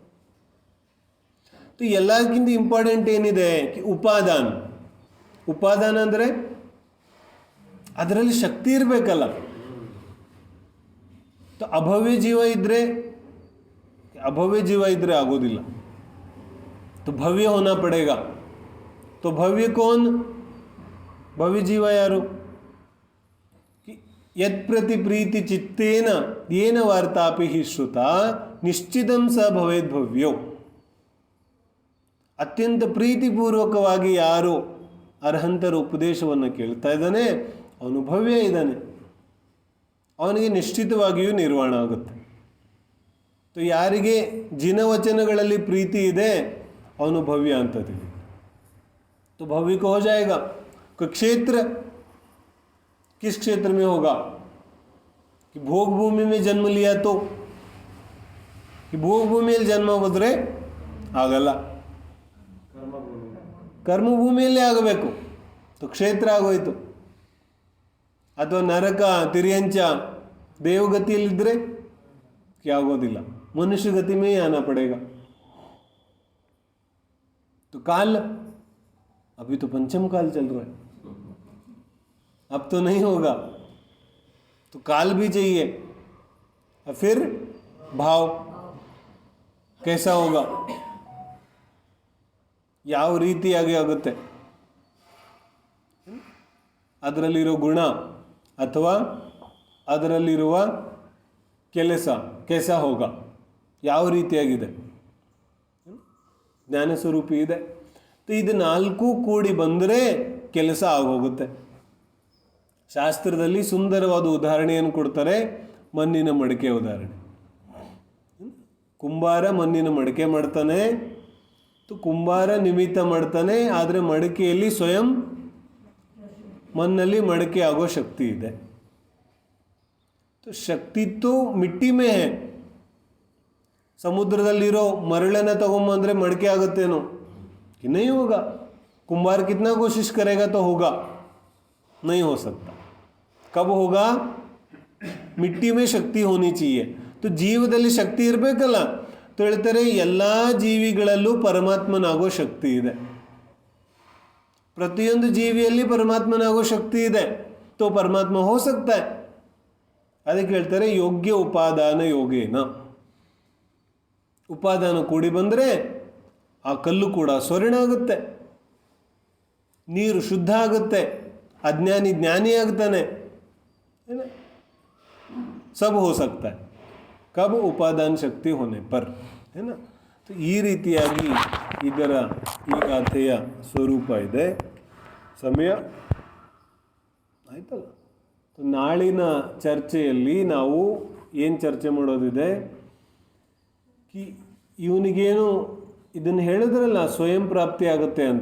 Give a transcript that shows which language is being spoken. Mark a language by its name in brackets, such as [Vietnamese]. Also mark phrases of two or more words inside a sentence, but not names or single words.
[Kannada] ಎಲ್ಲಕ್ಕಿಂತ ಇಂಪಾರ್ಟೆಂಟ್ ಏನಿದೆ, ಉಪಾದಾನ. ಉಪಾದಾನ ಅಂದರೆ ಅದರಲ್ಲಿ ಶಕ್ತಿ ಇರಬೇಕಲ್ಲ. ಅಭವ್ಯ ಜೀವ ಇದ್ದರೆ ಆಗೋದಿಲ್ಲ. [Hindi] तो भव्य होना पड़ेगा. तो भव्य कौन? [Sanskrit] भव्य जीव यारो यत् प्रति प्रीति चित्तेन येन वार्तापि हि श्रुता निश्चितं स भवेद् भव्यो. [Kannada] ಅತ್ಯಂತ ಪ್ರೀತಿಪೂರ್ವಕವಾಗಿ ಯಾರು ಅರ್ಹಂತರ ಉಪದೇಶವನ್ನು ಕೇಳ್ತಾ ಇದ್ದಾನೆ ಅವನು ಭವ್ಯ ಇದ್ದಾನೆ, ಅವನಿಗೆ ನಿಶ್ಚಿತವಾಗಿಯೂ ನಿರ್ವಾಣ ಆಗುತ್ತೆ. तो ಯಾರಿಗೆ ಜಿನವಚನಗಳಲ್ಲಿ ಪ್ರೀತಿ ಇದೆ ಅವನು ಭವ್ಯ ಅಂತ ತಿಳಿ. [Hindi] तो भव्य को हो जाएगा. कोई क्षेत्र, किस क्षेत्र में होगा कि भोग भूमि में जन्म लिया तो, कि भोग भूमिಯಲ್ಲಿ [Kannada] ಜನ್ಮ ಹೋದ್ರೆ ಆಗಲ್ಲ, ಕರ್ಮಭೂಮಿಯಲ್ಲೇ ಆಗಬೇಕು. तो ಕ್ಷೇತ್ರ ಆಗೋಯ್ತು. ಅಥವಾ ನರಕ, ತಿರ್ಯಂಚ, ದೇವಗತಿಯಲ್ಲಿದ್ದರೆ ಆಗೋದಿಲ್ಲ, [Hindi] मनुष्य गति में ही आना पड़ेगा. तो काल, अभी तो पंचम काल चल रहा है, अब तो नहीं होगा, तो काल भी चाहिए. और फिर भाव कैसा होगा, [Kannada] ಯಾವ ರೀತಿಯಾಗಿ ಆಗುತ್ತೆ, ಅದರಲ್ಲಿರೋ ಗುಣ ಅಥವಾ ಅದರಲ್ಲಿರುವ ಕೆಲಸ [Hindi] कैसा होगा, [Kannada] ಯಾವ ರೀತಿಯಾಗಿದೆ, ಜ್ಞಾನ ಸ್ವರೂಪಿ ಇದೆ. ಇದು 4 ಕೂಡಿ ಬಂದರೆ ಕೆಲಸ ಆಗೋಗುತ್ತೆ. ಶಾಸ್ತ್ರದಲ್ಲಿ ಸುಂದರವಾದ ಉದಾಹರಣೆಯನ್ನು ಕೊಡ್ತಾರೆ, ಮಣ್ಣಿನ ಮಡಿಕೆ ಉದಾಹರಣೆ. ಕುಂಬಾರ ಮಣ್ಣಿನ ಮಡಿಕೆ ಮಾಡ್ತಾನೆ, ಕುಂಬಾರ ನಿಮಿತ್ತ ಮಾಡ್ತಾನೆ, ಆದರೆ ಮಡಿಕೆಯಲ್ಲಿ ಸ್ವಯಂ ಮಣ್ಣಲ್ಲಿ ಮಡಿಕೆ ಆಗೋ ಶಕ್ತಿ ಇದೆ. [Hindi] ಶಕ್ತಿ तो मिट्टी में है. [Kannada] ಸಮುದ್ರದಲ್ಲಿರೋ ಮರಳನ್ನು ತಗೊಂಬಂದ್ರೆ ಮಡಿಕೆ ಆಗುತ್ತೇನೋ? [Hindi] कि नहीं होगा. कुंभार कितना कोशिश करेगा तो होगा? नहीं हो सकता. कब होगा? मिट्टी में शक्ति होनी चाहिए. [Kannada] तो ಜೀವದಲ್ಲಿ ಶಕ್ತಿ ಇರಬೇಕಲ್ಲ. तो ಹೇಳ್ತಾರೆ ಎಲ್ಲ ಜೀವಿಗಳಲ್ಲೂ ಪರಮಾತ್ಮನಾಗೋ ಶಕ್ತಿ ಇದೆ. ಪ್ರತಿಯೊಂದು ಜೀವಿಯಲ್ಲಿ ಪರಮಾತ್ಮನಾಗೋ ಶಕ್ತಿ ಇದೆ. [Hindi] तो परमात्मा हो सकता है. [Kannada] ಅದಕ್ಕೆ ಹೇಳ್ತಾರೆ [Sanskrit] योग्य उपादान योगेन. [Kannada] ಉಪಾದಾನ ಕೂಡಿ ಬಂದರೆ ಆ ಕಲ್ಲು ಕೂಡ ಸ್ವರ್ಣ ಆಗುತ್ತೆ, ನೀರು ಶುದ್ಧ ಆಗುತ್ತೆ, ಅಜ್ಞಾನಿ ಜ್ಞಾನಿ ಆಗ್ತಾನೆ. [Hindi] सब हो सकता है कब [Kannada] ಉಪಾದಾನ ಶಕ್ತಿ [Hindi] होने पर, है ना. [Kannada] ಈ ರೀತಿಯಾಗಿ ಇದರ ಈ ಗಾಥೆಯ ಸ್ವರೂಪ ಇದೆ. ಸಮಯ ಆಯ್ತಲ್ಲ. ನಾಳಿನ ಚರ್ಚೆಯಲ್ಲಿ ನಾವು ಏನು ಚರ್ಚೆ ಮಾಡೋದಿದೆ, ಕಿ ಇವನಿಗೇನು ಇದನ್ನು ಹೇಳಿದ್ರಲ್ಲ ಸ್ವಯಂ ಪ್ರಾಪ್ತಿ ಆಗುತ್ತೆ ಅಂತ.